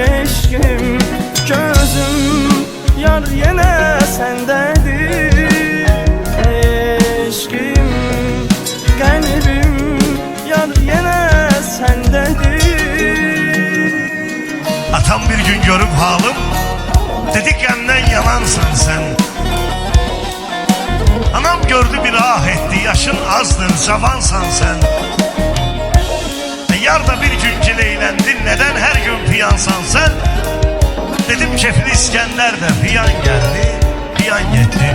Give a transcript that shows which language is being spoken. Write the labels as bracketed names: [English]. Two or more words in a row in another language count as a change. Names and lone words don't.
[Azerbaijani] Eşkim, gözüm, yar yenə səndədir. Eşkim, qəlbim, yar yenə səndədir. Atam bir gün görüp halım, dedi qəmdən yanansın sen. Anam gördü bir ah etti, yaşın azdır, cavansan sen. Yar da bir gün gileylendin, [Turkish] neden her gün [Azerbaijani] piyansan sen? Dedim kefli İskender de piyan geldi, piyan gitti.